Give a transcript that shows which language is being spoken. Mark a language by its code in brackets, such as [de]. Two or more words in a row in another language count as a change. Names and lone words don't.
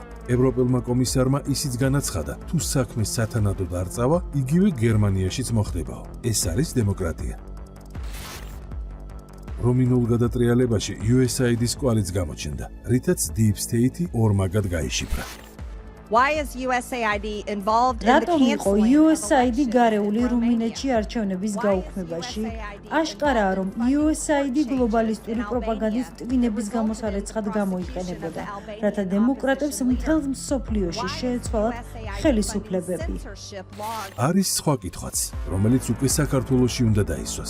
[ka] ევროპელმა კომისარმა ისიც განაცხადა, თუ საქმე სათანადოდ არ წავა, იგივე გერმანიაშიც მოხდებაო. ეს არის დემოკრატია. რუმინულ გადატრიალებაში USAID-ის კვალიც გამოჩნდა, რითაც [en] Deep State- [ka] ი ორმაგად გაიშიფრა. [en] Why is USAID involved in the [ka] რატომ იყო canceling USAID გარეული რუმინეთში არჩევნების გაუქმებაში? აშკარაა, რომ USAID გლობალისტური პროპაგანდის ტვინების გამოსარეცხად გამოიყენებოდა, რათა დემოკრატებს მთელ მსოფლიოში შეეცვალათ ხელისუფლებები. არის სხვა კითხვაც, რომელიც უკვე საქართველოში უნდა დაისვას.